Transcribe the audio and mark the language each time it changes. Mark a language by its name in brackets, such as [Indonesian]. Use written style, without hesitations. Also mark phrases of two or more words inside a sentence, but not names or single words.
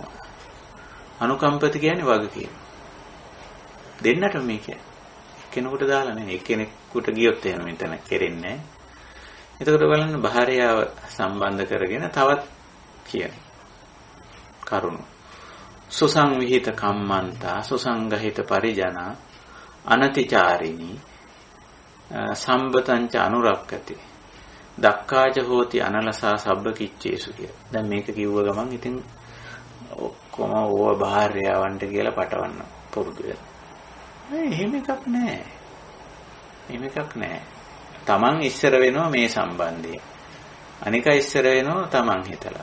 [Sinhala] අනුකම්පති කියන්නේ වගකීම. දෙන්නටම මේ කියන්නේ. කෙනෙකුට දාලා නෙවෙයි. එක්කෙනෙකුට ගියොත් එහෙම මෙතන කෙරෙන්නේ නැහැ. එතකොට බලන්න භාර්යාව සම්බන්ධ කරගෙන තවත් කියන කරුණු. [Pali] සුසංවිහිත කම්මන්තා සුසංගහිත පරිජනා අනතිචාරිණී සම්බතංච අනුරක්කති දක්කාච හෝති අනලසා සබ්බකිච්චේසු කිය. [Sinhala] දැන් මේක කිව්ව ගමන් ඉතින් ඔක්කොම ඕව භාර්යාවන්ට කියලා පටවන්න පුරුදු වෙනවා. එහෙම එකක් නැහැ. එහෙම එකක් නැහැ. තමන් ඉස්සර වෙනවා මේ සම්බන්ධයෙන්. අනික ඉස්සර වෙනවා තමන් හිතලා.